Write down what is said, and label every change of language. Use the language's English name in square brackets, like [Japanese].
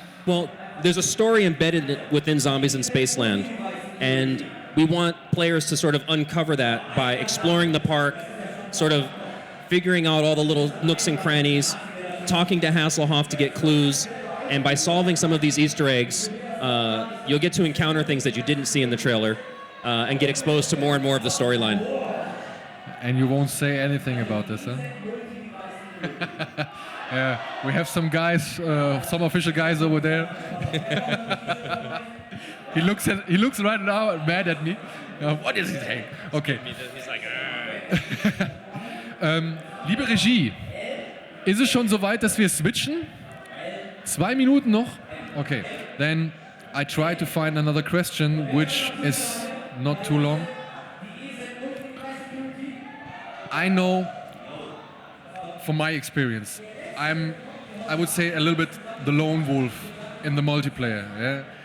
[English] Well, there's a story embedded within Zombies in Spaceland, and we want players to sort of uncover that by exploring the park, sort of figuring out all the little nooks and crannies, talking to Hasselhoff to get clues, and by solving some of these Easter eggs, you'll get to encounter things that you didn't see in the trailer and get exposed to more and more of the storyline. And you won't say anything about this, huh? Yeah, we have some guys, some official guys over there. He looks right now mad at me. What is he saying? Okay. He's like, [German] Liebe Regie, ist es schon soweit, dass wir switchen? 2 Minuten noch? [English] Okay, then I try to find another question which is not too long. I know from my experience, I would say a little bit the lone wolf in the multiplayer. Yeah?